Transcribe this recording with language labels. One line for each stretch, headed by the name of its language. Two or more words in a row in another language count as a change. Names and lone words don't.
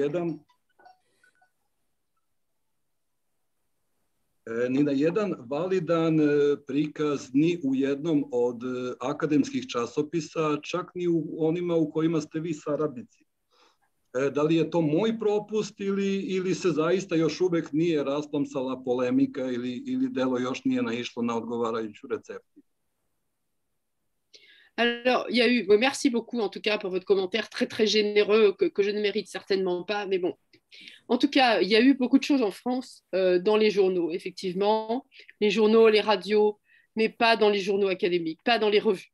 Serbian: na jedan validan prikaz ni u jednom od akademskih časopisa, čak ni u onima u kojima ste vi saradnici. Da li je to moj propust ili se zaista još uvek nije rasplamsala polemika ili delo još nije naišlo na odgovarajuću recepciju?
French: Alors, il y a eu, merci beaucoup en tout cas pour votre commentaire très très généreux que je ne mérite certainement pas, mais bon, En tout cas, il y a eu beaucoup de choses en France dans les journaux, effectivement. Les journaux, les radios, mais pas dans les journaux académiques, pas dans les revues.